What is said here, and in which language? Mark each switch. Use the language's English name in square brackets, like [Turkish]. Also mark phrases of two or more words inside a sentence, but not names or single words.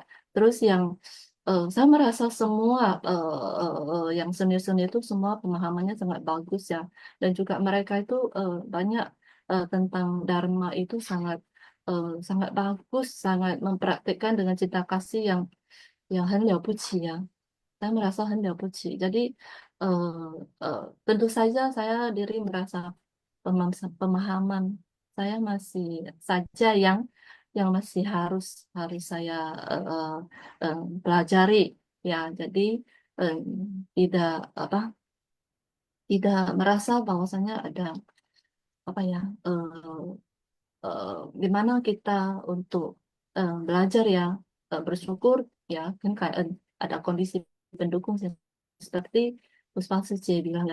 [Indonesian] Terus yang saya merasa semua yang seni-seni itu semua pemahamannya sangat bagus ya, dan juga mereka itu banyak tentang Dharma itu sangat sangat bagus, sangat mempraktikkan dengan cinta kasih yang [Chinese] 很了不起 [Indonesian] ya. Saya merasa [Chinese] 很了不起. [Indonesian] Jadi tentu saja saya diri merasa pemahaman saya masih saja yang masih harus saya pelajari ya. Jadi tidak merasa bahwasanya ada apa ya, gimana kita untuk belajar ya, bersyukur ya, kan kayak ada kondisi pendukung seperti Puspa Suci bilang ya.